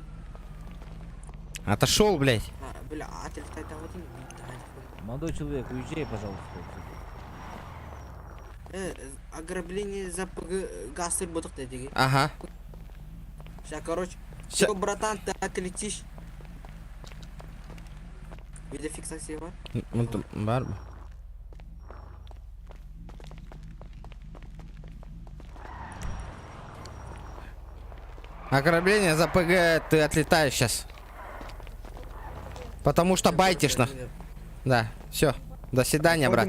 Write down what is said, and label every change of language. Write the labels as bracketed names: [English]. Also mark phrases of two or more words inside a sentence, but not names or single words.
[Russian] Отошел, блядь. Бля, отлетай там один. Молодой человек, уезжай, пожалуйста. Ограбление за газ работает, деги. Ага. Сейчас, короче. Все, братан, ты отлетишь. [Tatar] Видеофиксация бар? Бар. [Russian] Ограбление за ПГ, ты отлетаешь сейчас. Потому что байтишь на. Да, все. До свидания, брат.